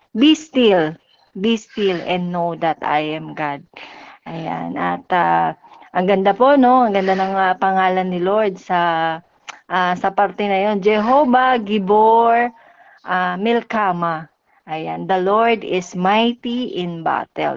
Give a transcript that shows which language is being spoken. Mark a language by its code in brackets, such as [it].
[en] Be still and know that I am God. [tl] Ayan, at ang ganda po, no? Ang ganda ng pangalan ni Lord sa parte na yon. [he] Jehovah Gibor Milkama. [tl] Ayan, [en] the Lord is mighty in battle.